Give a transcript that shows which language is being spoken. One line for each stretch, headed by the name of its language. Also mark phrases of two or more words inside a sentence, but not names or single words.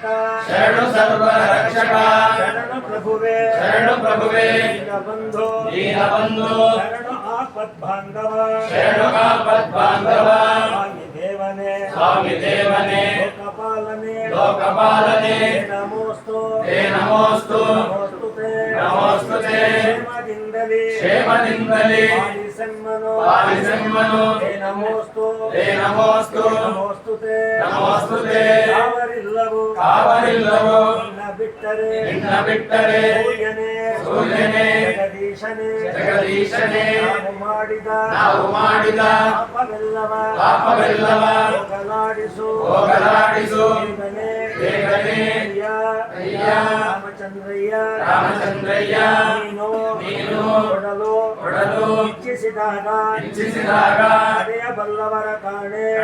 Kannada: ಶರಣು ಸರ್ವರ ರಕ್ಷಕ ಶರಣು ಪ್ರಭುವೇ ಶರಣು ಪ್ರಭುವೇ ದೀನಬಂಧು ದೀನಬಂಧು ಶರಣು ಆಪತ್ ಬಾಂಧವ ಶರಣು ಆಪತ್ ಬಾಂಧವ ಸ್ವಾಮಿ ದೇವನೇ ಸ್ವಾಮಿ ದೇವನೇ ಲೋಕಪಾಲನೆ ಲೋಕಪಾಲನೆ
Sanskrit: ನಮೋಸ್ತು ತೇ ನಮೋಸ್ತು ನಮೋಸ್ತುತೆ ನಮೋಸ್ತುತೆ
Kannada: ಕ್ಷೇಮದಿಂದಲೇ ಕ್ಷೇಮದಿಂದಲೇ ಪಾಲಿಸೆಮ್ಮನು ಪಾಲಿಸೆಮ್ಮನು
Sanskrit: ತೇ ನಮೋಸ್ತು ತೇ ನಮೋಸ್ತು ನಮೋಸ್ತುತೆ ನಮೋಸ್ತುತೆ
Kannada: ಯಾವರಿಲ್ಲವೋ ಕಾವರಿಲ್ಲವೋ ನಿನ್ನ ಬಿಟ್ಟರೆ ಸೂರ್ಯನೇ ಜಗದೀಶನೇ ನಾವು ಮಾಡಿದ ಪಾಪವೆಲ್ಲವ ಹೋಗಲಾಡಿಸು ಬೇಗನೆ ಅಯ್ಯ ರಾಮಚಂದ್ರಯ್ಯ ನೀನು ಕೊಡಲು ಇಚ್ಛಿಸಿದಾಗ ಅಡೆಯಬಲ್ಲವರ ಕಾಣೆ